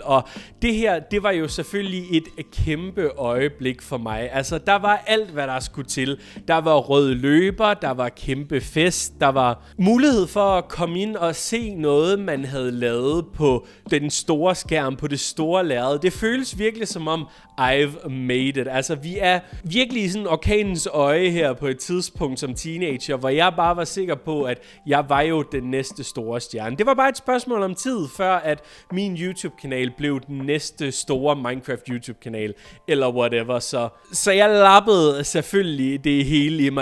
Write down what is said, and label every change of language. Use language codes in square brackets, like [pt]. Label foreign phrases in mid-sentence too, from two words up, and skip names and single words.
[da] Og det her, det var jo selvfølgelig et kæmpe øjeblik for mig. Altså, der var alt, hvad der skulle til. Der var røde løber, der var kæmpe fest, der var mulighed for at komme ind og se noget, man havde lavet på den store skærm, på det store lærred. Det føles virkelig som om, [en] I've made it. [da] Altså, vi er virkelig i sådan orkanens øje her på et tidspunkt som teenager, hvor jeg bare var sikker på, at jeg var jo den næste store stjerne. Det var bare et spørgsmål om tid, før at min YouTube-kanal blev den næste store Minecraft YouTube-kanal, eller whatever. Så jeg lappede selvfølgelig det hele i mig.